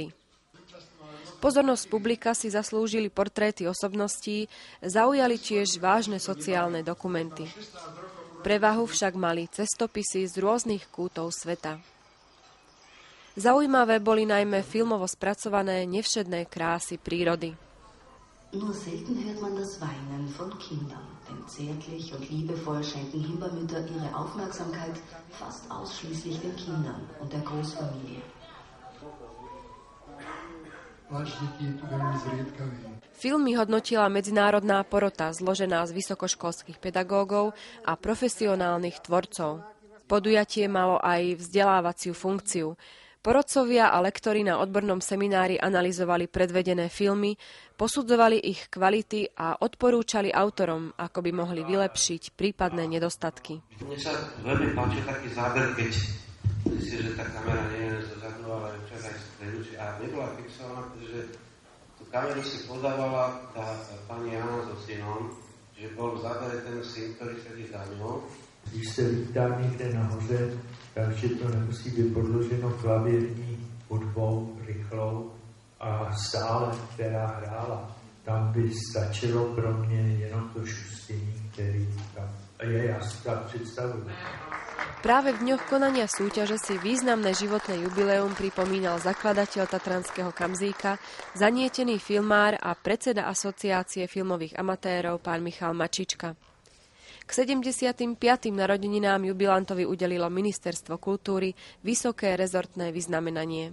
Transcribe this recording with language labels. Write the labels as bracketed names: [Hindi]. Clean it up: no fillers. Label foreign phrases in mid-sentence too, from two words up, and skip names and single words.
[Slovak] Pozornosť publika si zaslúžili portréty osobností, zaujali tiež vážne sociálne dokumenty. Prevahu však mali cestopisy z rôznych kútov sveta. Zaujímavé boli najmä filmovo spracované nevšedné krásy prírody. [German] Nur selten hört man das Weinen von Kindern, denn zärtlich und liebevoll schenken Himbeermütter ihre Aufmerksamkeit fast ausschließlich den Kindern und der Großfamilie. [Slovak] Filmy hodnotila medzinárodná porota zložená z vysokoškolských pedagógov a profesionálnych tvorcov. Podujatie malo aj vzdelávaciu funkciu. Porodcovia a lektori na odbornom seminári analyzovali predvedené filmy, posudzovali ich kvality a odporúčali autorom, ako by mohli vylepšiť prípadné nedostatky. Mne sa veľmi páči taký záber, keď si, že tá kamera nie je zozadu, ale čas aj stredu, a nebola fixovaná, pretože tú kameru si podávala tá pani Jana so synom, že bol v zábere ten syn, ktorý sedí za ňou. [Czech] Když se lítá někde nahoře, takže to nemusí být podloženo klavírní hudbou rychlou a stále, která hrála. Tam by stačilo pro mě jenom to šustění, který tam je, já si tak představuji. [Slovak] Práve v dňoch konania súťaže si významné životné jubileum pripomínal zakladateľ Tatranského kamzíka, zanietený filmár a predseda Asociácie filmových amatérov pán Michal Mačička. K 75. narodeninám jubilantovi udelilo Ministerstvo kultúry vysoké rezortné vyznamenanie.